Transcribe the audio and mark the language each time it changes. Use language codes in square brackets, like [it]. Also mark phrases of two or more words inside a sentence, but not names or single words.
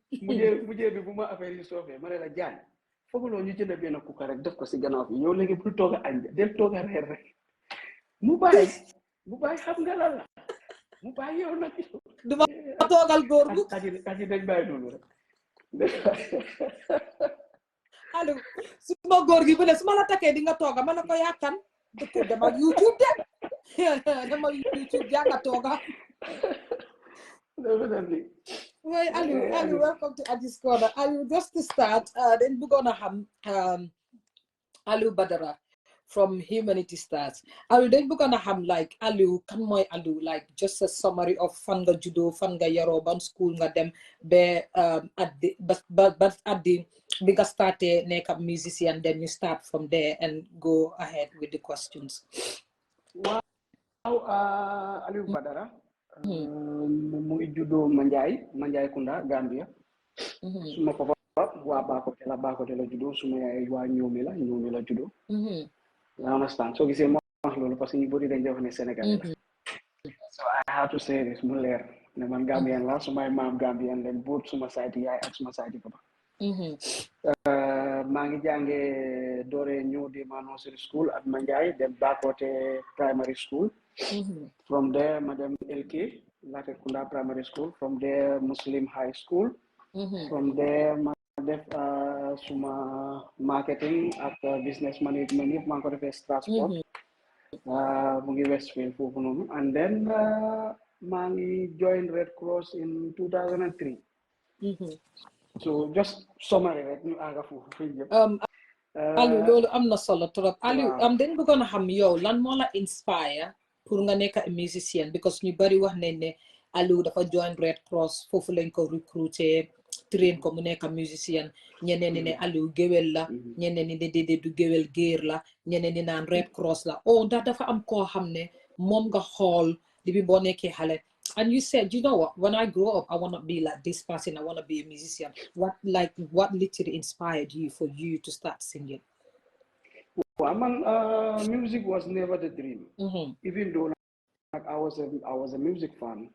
[wo] mujjee bi bu ma affaire yi soofee ma ne la jaan fooguloo ñu jënd benn kuka rek def ko si gannaaw bi yow léegi bul toog a añ del toog a reer rek mu bàyyi xam nga lan la mu bàyyi yow nag du ma toogal góor bu kaji dañ bàyyi noonu rek Alieu su ma góor gi bu ne su ma la takkee di nga tooga ma ne ko yàkkan dëkk dama YouTube dama YouTube yaa nga tooga [en] definitely Well, Alieu, welcome to Aji's Corner. Alieu, just to start, then we're gonna have Alieu Badara. from Humanity Stars. [wo] Alieu dañ bëggoon a xam like Alieu kan mooy Alieu [en] like just a summary of [wo] fan nga juddoo fan nga yaroo ban school nga dem ba [en] at the [wo] ba [en] at the [wo] bi nga starté nekk ab musician [en] then you start from there and go ahead with the questions. [wo] Wow, Alieu Badara mu ngi juddoo Manjai Kunda Gambia. Suma papa waa Bakote la juddoo suma yaay waa Ñoomi la juddoo. [en] I understand. [wo] So gisee mo wax loolu parce que ñu bëri dañ def ne Sénégalais la. [en] So I have to say this [wo] mu leer ne man Gambian la sumay maam Gambian leen boot suma side yaay ak suma side papa. maa ngi jàngee doore New Dema Nursery School at Manjai dem Bakote Primary School. [en] From there [wo] ma dem [en] LK Latrikunda Primary School. From there Muslim High School. [wo] From there ma def suma marketing ak [en] business management [wo] yëpp maa ngi ko defee Strasbourg mu ngi Westfield foofu noonu [en] and then [wo] maa ngi join Red Cross in 2003. So [en] just summary [wo] rek ñu àgga foofu fi yëpp. Alieu loolu am na solo trop. Alieu dañ bëggoon a xam yow lan moo la inspire pour nga nekk musicien because ñu bari wax nañ ne Alieu dafa join Red Cross foofu lañ ko recruter train ko mu nekk musicien ñeneen ñi ne Alieu géwél la ñeneen ñi ne déedéet du géwél géer la ñeneen ñi naan Red Cross la ndax dafa am koo xam ne moom nga xool depuis boo nekkee xale [en] and you said you know what when I grow up I want to be like this person I want to be a musician what literally inspired you for you to start singing? Well, music was never the dream. Even though like, I was a music fan.